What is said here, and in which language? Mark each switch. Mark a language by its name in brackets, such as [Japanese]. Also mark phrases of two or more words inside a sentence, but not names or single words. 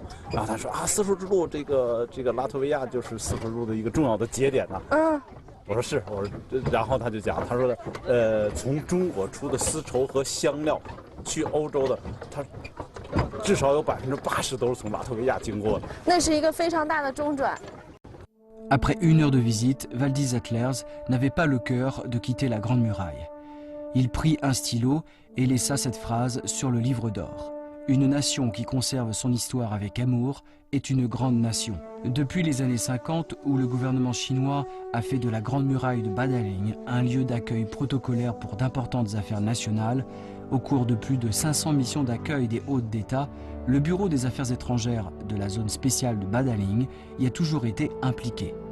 [Chinese] 然后他说啊，丝绸之路这个拉脱维亚就是丝绸之路的一个重要的节点呢。我说是，我说，然后他就讲，他说的，从中国出的丝绸和香料，去欧洲的，他至少有80%都是从拉脱维亚经过的。那是一个非常大的中转。 [French] Après 1 heure de visite, Valdis Attlers n'avait pas le cœur de quitter la Grande Muraille. Il prit un stylo et laissa cette phrase sur le livre d'or. Une nation qui conserve son histoire avec amour est une grande nation. Depuis les années 50, où le gouvernement chinois a fait de la Grande Muraille de Badaling un lieu d'accueil protocolaire pour d'importantes affaires nationales, au cours de plus de 500 missions d'accueil des hôtes d'État, le Bureau des Affaires étrangères de la zone spéciale de Badaling y a toujours été impliqué.